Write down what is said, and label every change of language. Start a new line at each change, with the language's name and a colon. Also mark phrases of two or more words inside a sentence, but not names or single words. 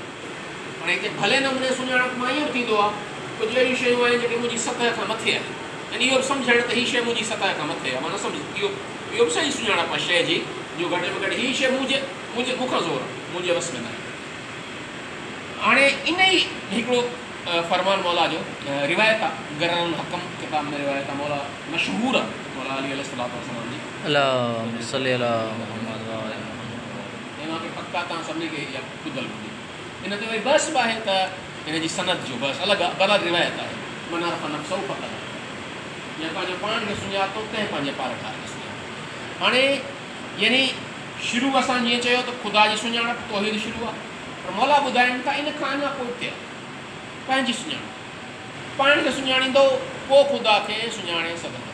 Sindhi: हाणे हिते भले नमूने सुञाणप मां इहो थींदो आहे, कुझु अहिड़ियूं शयूं आहिनि जेके मुंहिंजी सतह खां मथे आहिनि, ऐं इहो बि सम्झणु त हीअ शइ मुंहिंजी सतह खां मथे आहे, मां न सम्झ, इहो बि सही सुञाणप आहे शइ जी, जो घटि में घटि हीअ शइ मूंखां ज़ोर आहे, मुंहिंजे वस में न आहे। हाणे इन ई हिकिड़ो फरमान मौला जो रिवायत आहे, गरन हकम किताब में रिवायत आहे, मौला मशहूर आहे, मौला अली अलैहिस्सलाम जी,
Arabic: اللهم صل على محمد و آل محمد.
Sindhi: इन्हनि खे पक्का तव्हां सभिनी खे इहा ॿुधल हूंदी। इन ते वरी बहस बि आहे त इन जी सनद जो बहस अलॻि आहे, बराबरि रिवायत आहे,
Arabic: من عرف نفسه فقد,
Sindhi: या पंहिंजो पाण खे सुञातो तंहिं पंहिंजे पारखार खे सुञातो। हाणे यानी शुरू असां जीअं चयो त ख़ुदा जी सुञाणप तौहीद शुरू आहे, पर मौला ॿुधाइनि था इन खां अञा पोइ थिए पंहिंजी सुञाणप, पाण खे सुञाणींदो पोइ ख़ुदा खे सुञाणे सघंदो।